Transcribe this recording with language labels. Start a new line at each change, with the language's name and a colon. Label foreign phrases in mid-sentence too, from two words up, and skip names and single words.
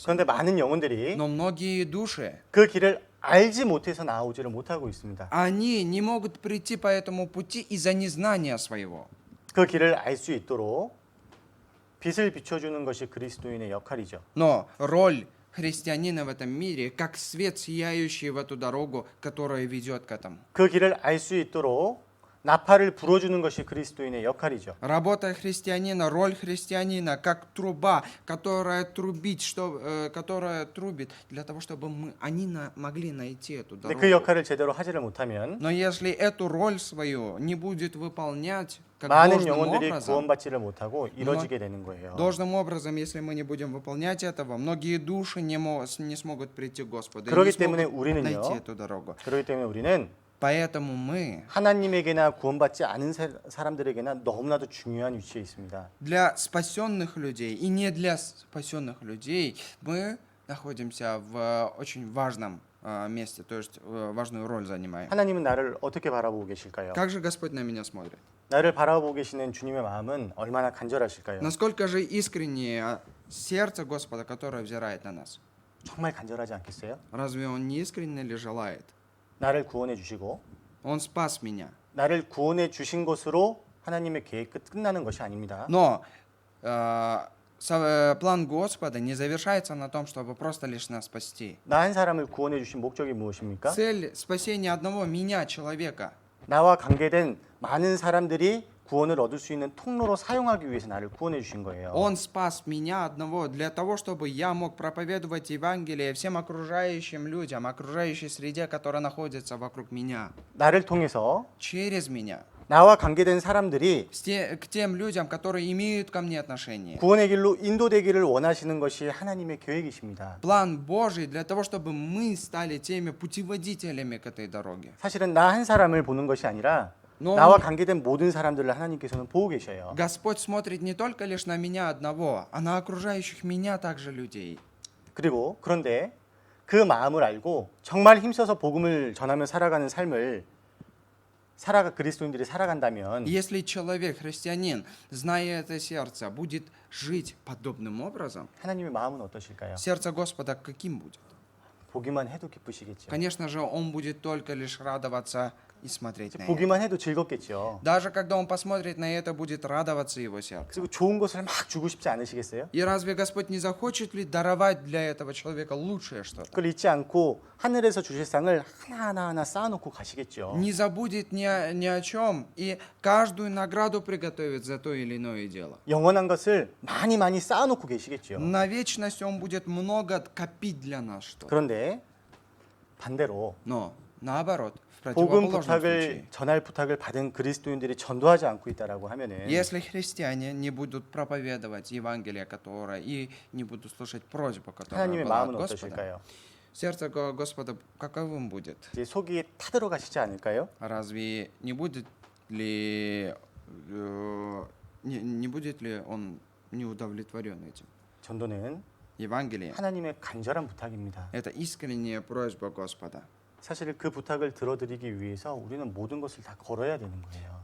Korean: 그런데 많은 영혼들이
Russian: Но многие души,
Korean: 그 길을 알지 못해서 나오지를 못하고 있습니다.
Russian: они не могут прийти по этому пути из-за незнания своего.
Korean: 그 길을 알 수 있도록 빛을 비춰주는 것이 그리스도인의 역할이죠.
Russian: Но роль христианина в этом мире, как свет, сияющий в эту дорогу, которая ведет к этому.
Korean: 그 길을 알 수 있도록 나팔을 불어주는 것이 그리스도인의 역할이죠.
Russian: Работа христианина, роль христианина, как труба, которая которая трубит для того, чтобы они могли найти эту
Korean: 근데
Russian: дорогу.
Korean: 그 역할을 제대로 하지를 못하면
Russian: Но если эту роль свою не будет выполнять как
Korean: 많은
Russian: должным
Korean: 영혼들이
Russian: образом,
Korean: 구원받지를 못하고 이뤄지게 되는 거예요.
Russian: должным образом, если мы не будем выполнять этого, многие души не смогут прийти к Господу, и
Korean: 그렇기
Russian: не
Korean: 때문에
Russian: смогут
Korean: 우리는요.
Russian: найти эту дорогу.
Korean: 그렇기 때문에 우리는
Russian: Поэтому мы
Korean: 하나님에게나 구원받지 않은 사람들에게나 너무나도 중요한 위치에 있습니다.
Russian: для спасенных людей и не для спасенных людей мы находимся в очень важном месте, то есть важную роль занимаем.
Korean: 하나님은 나를 어떻게 바라보고 계실까요?
Russian: Как же Господь на меня смотрит?
Korean: 나를 바라보고 계시는 주님의 마음은 얼마나 간절하실까요?
Russian: Насколько же искреннее сердце Господа, которое взирает на нас?
Korean: 정말 간절하지 않겠어요?
Russian: Разве Он не искренне ли желает?
Korean: 나를 구원해 주시고
Russian: Он спас меня.
Korean: 나를 구원해 주신 것으로 하나님의 계획 끝나는 것이 아닙니다.
Russian: Но план Господа не завершается на том, чтобы просто лишь нас спасти.
Korean: 나 한 사람을 구원해 주신 목적이 무엇입니까?
Russian: Цель спасения одного меня, человека,
Korean: 나와 관계된 많은 사람들이 구원을 얻을 수 있는 통로로 사용하기 위해서 나를 구원해 주신 거예요.
Russian: Он спас меня одного для того, чтобы я мог проповедовать Евангелие всем окружающим людям, окружающей среде, которая находится вокруг меня,
Korean: 나를 통해서
Russian: через меня,
Korean: 나와 관계된 사람들이
Russian: к тем людям, которые имеют ко мне отношение.
Korean: 구원의 길로 인도되기를 원하시는 것이 하나님의 계획이십니다.
Russian: План Божий для того, чтобы мы стали теми путеводителями к этой дороге.
Korean: 사실은 나 한 사람을 보는 것이 아니라
Russian: Но
Korean: 나와 관계된 모든 사람들을 하나님께서는 보고 계셔요.
Russian: Господь смотрит не только лишь на меня одного, а на окружающих меня также людей.
Korean: 그리고 그런데 그 마음을 알고 정말 힘써서 복음을 전하며 살아가는 삶을 그리스도인들이 살아간다면
Russian: Если человек, христианин, зная это сердце, будет жить подобным образом,
Korean: 하나님의 마음은 어떠실까요?
Russian: сердце Господа каким будет?
Korean: 보기만 해도 기쁘시겠죠.
Russian: Конечно же, он будет только лишь радоваться и смотреть на это.
Korean: 보기만 해도 즐겁겠죠.
Russian: Даже когда он посмотрит на это, будет радоваться его сердце.
Korean: 그리고 좋은 것을 막 주고 싶지 않으시겠어요?
Russian: И разве Господь не захочет ли даровать для этого человека лучшее что-то?
Korean: 그걸 잊지 않고 하늘에서 주실 상을 하나하나 쌓아놓고 가시겠죠.
Russian: Не забудет ни о чем и каждую награду приготовит за то или иное дело.
Korean: 영원한 것을 많이 쌓아놓고 계시겠죠.
Russian: На вечность он будет много копить для нас что-то.
Korean: 그런데 반대로
Russian: Но наоборот, в
Korean: 복음
Russian: противоположном
Korean: 부탁을
Russian: случае,
Korean: 전할 부탁을 받은 그리스도인들이 전도하지 않고 있다라고 하면은
Russian: если христиане не будут проповедовать Евангелие, которое и не будут слушать просьбу, которая
Korean: 하나님의
Russian: была от
Korean: 마음은
Russian: Господа,
Korean: 어떠실까요?
Russian: сердце Господа каковым будет?
Korean: 이제 속이 타들어가시지 않을까요?
Russian: Разве не будет ли он не удовлетворен этим?
Korean: 전도는
Russian: Евангелие
Korean: 하나님의 간절한 부탁입니다. –
Russian: это искренняя просьба Господа.
Korean: 사실 그 부탁을 들어드리기 위해서 우리는 모든 것을 다 걸어야 되는 거예요.